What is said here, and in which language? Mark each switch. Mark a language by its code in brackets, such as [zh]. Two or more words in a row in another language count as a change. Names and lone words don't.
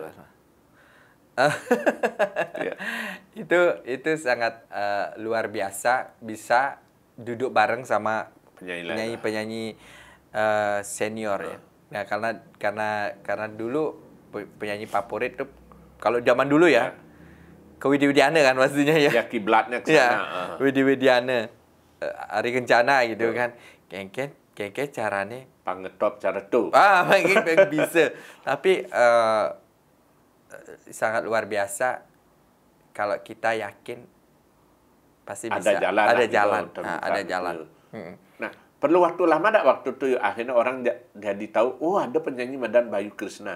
[id] Itu sangat luar biasa, bisa duduk bareng sama penyanyi senior ya. Nah, karena dulu penyanyi favorit tuh kalau zaman dulu ya, ke Widi Widiana kan pastinya ya. Ya kiblatnya ke sana. Widi Widiana, Ari Kencana gitu kan. [ban] Kengken carane pangetop cara tuh. [id] Mungkin bisa. Tapi sangat luar biasa kalau kita yakin pasti bisa. Ada jalan. Nah, perlu waktu lama enggak waktu itu akhirnya orang jadi tahu, ada penyanyi Madan Bayu Krishna.